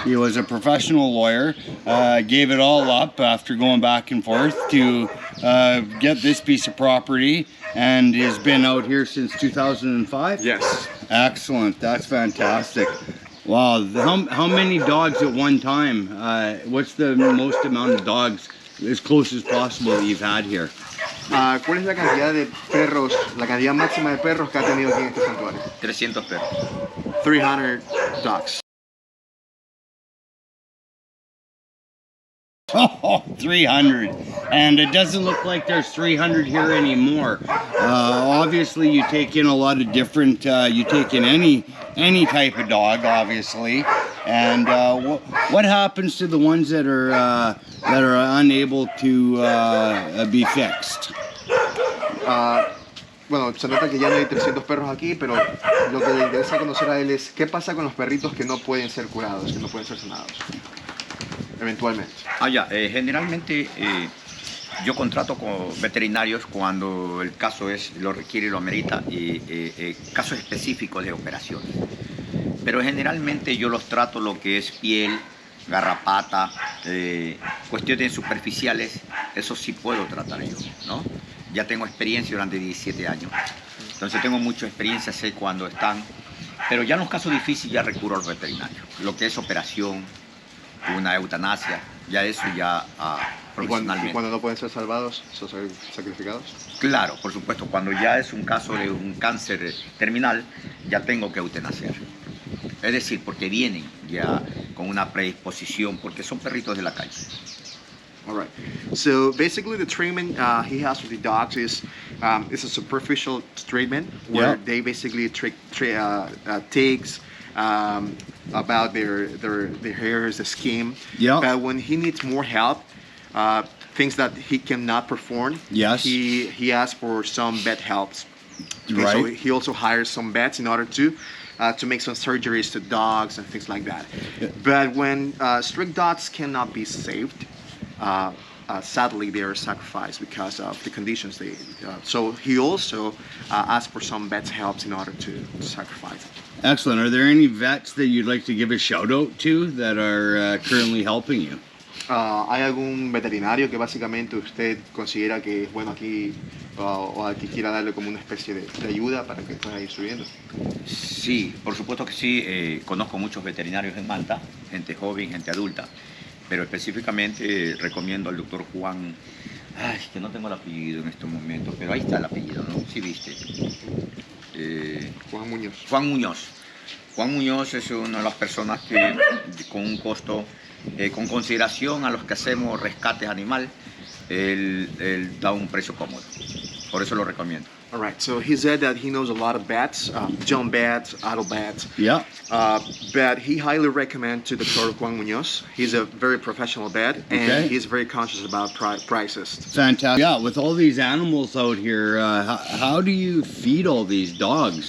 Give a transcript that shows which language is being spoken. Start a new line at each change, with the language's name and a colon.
English: He was a professional lawyer. Gave it all up after going back and forth to get this piece of property, and has been out here since 2005? Yes. Excellent. That's fantastic. Wow. How many dogs at one time? What's the most amount of dogs, as close as possible, that you've had here?
Spanish: ¿Cuál es la cantidad de perros, la cantidad máxima de perros que ha tenido aquí en este santuario? 300 perros.
English: 300 dogs. Oh, 300. And it doesn't look like there's 300 here anymore. Obviously, you take in a lot of different, you take in any type of dog, obviously. And what happens to the ones that are unable to be fixed?
Spanish: Bueno, se nota que ya no hay 300 perros aquí, pero lo que le interesa conocer a él es qué pasa con los perritos que no pueden ser curados, que no pueden ser sanados, eventualmente. Generalmente yo contrato con veterinarios cuando el caso lo requiere y lo amerita, y casos específicos de operaciones. Pero generalmente yo los trato lo que es piel, garrapata, cuestiones superficiales, eso sí puedo tratar yo, ¿no? Ya tengo experiencia durante 17 años, entonces tengo mucha experiencia, sé cuándo están, pero ya en los casos difíciles ya recurro al veterinario. Lo que es operación, una eutanasia, ya eso ya profesionalmente. ¿Y cuando no pueden ser salvados, son sacrificados? Claro, por supuesto, cuando ya es un caso de un cáncer terminal, ya tengo que eutanasiar. Es decir, porque vienen ya con una predisposición, porque son perritos de la calle.
English: All right. So basically, the treatment he has with the dogs is a superficial treatment where they basically takes about their hairs, the skin. Yeah. But when he needs more help, things that he cannot perform, he asks for some vet helps Okay, so Right. he also hires some vets in order to make some surgeries to dogs and things like that. But when strict dogs cannot be saved, sadly they are sacrificed because of the conditions they. So he also asked for some vets' helps in order to sacrifice. Excellent. Are there any vets that you'd like to give a shout out to that are currently helping you?
Spanish: ¿Hay algún veterinario que básicamente usted considera que es bueno aquí o al que quiera darle como una especie de ayuda para que pueda ir subiendo? Sí, por supuesto que sí. Conozco muchos veterinarios en Manta, gente joven, gente adulta, pero específicamente recomiendo al doctor Juan. Ay, que no tengo el apellido en este momento, pero ahí está el apellido, ¿no? Sí, viste. Juan Muñoz. Juan Muñoz. Juan Muñoz es una de las personas que con un costo, con consideración a los que hacemos rescates animal, él da un precio cómodo. Por eso lo recomiendo.
English: All right, so he said that he knows a lot of bats, young bats, adult bats, Yeah. but he highly recommends to Dr. Juan Muñoz. He's a very professional vet, and Okay. he's very conscious about prices. Fantastic. Yeah, with all these animals out here, how do you feed all these dogs?